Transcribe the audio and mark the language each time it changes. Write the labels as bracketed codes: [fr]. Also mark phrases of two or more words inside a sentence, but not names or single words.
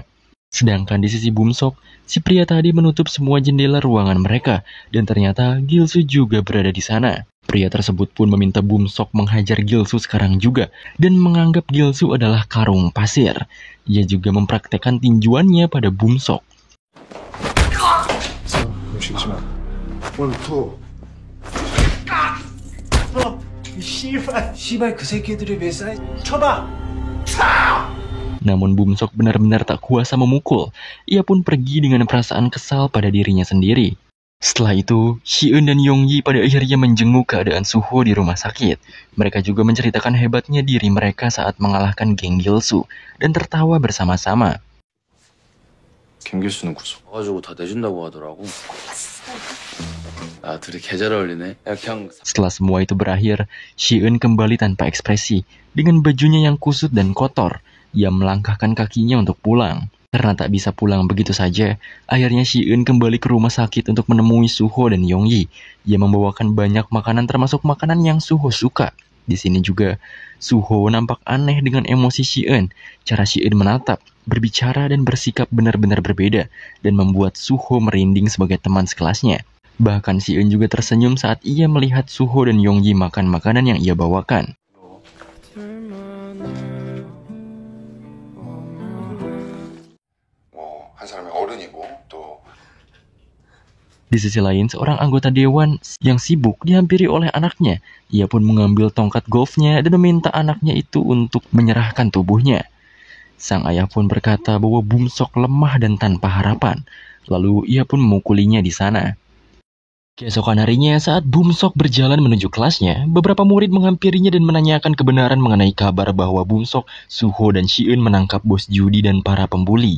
[id] Sedangkan di sisi Bum-sok, si pria tadi menutup semua jendela ruangan mereka, dan ternyata Gil-soo juga berada di sana. Pria tersebut pun meminta Bum-sok menghajar Gil-soo sekarang juga, dan menganggap Gil-soo adalah karung pasir. Ia juga mempraktekkan tinjuannya pada Bum-sok. [ko] 움직이지 마. 원, 투. 씨발 그 새끼들이 왜 싸이? 쳐봐. [id] Namun Bum-sok benar-benar tak kuasa memukul. Ia pun pergi dengan perasaan kesal pada dirinya sendiri. Setelah itu, Si-eun dan Yong-ji pada akhirnya menjenguk keadaan Suho di rumah sakit. Mereka juga menceritakan hebatnya diri mereka saat mengalahkan geng Gil-soo dan tertawa bersama-sama. [ko] 김길수는 구속. 와가지고 다 내준다고 하더라고. 아, 둘이 계절 어울리네. 야, 그냥 [id] Setelah semua itu berakhir, Si-eun kembali tanpa ekspresi, dengan bajunya yang kusut dan kotor. Ia melangkahkan kakinya untuk pulang. Karena tak bisa pulang begitu saja, akhirnya Si-eun kembali ke rumah sakit untuk menemui Suho dan Yong-ji. Ia membawakan banyak makanan termasuk makanan yang Suho suka. Di sini juga, Suho nampak aneh dengan emosi Si-eun. Cara Si-eun menatap, berbicara dan bersikap benar-benar berbeda, dan membuat Suho merinding sebagai teman sekelasnya. Bahkan Si-eun juga tersenyum saat ia melihat Suho dan Yong-ji makan makanan yang ia bawakan. [ko] 한 사람이 어른이고 또 [id] Di sisi lain, seorang anggota dewan yang sibuk dihampiri oleh anaknya. Ia pun mengambil tongkat golfnya dan meminta anaknya itu untuk menyerahkan tubuhnya. Sang ayah pun berkata bahwa Bum-sok lemah dan tanpa harapan. Lalu ia pun memukulinya di sana. Keesokan harinya, saat Bum-sok berjalan menuju kelasnya, beberapa murid menghampirinya dan menanyakan kebenaran mengenai kabar bahwa Bum-sok, Suho, dan Si-eun menangkap bos judi dan para pembuli.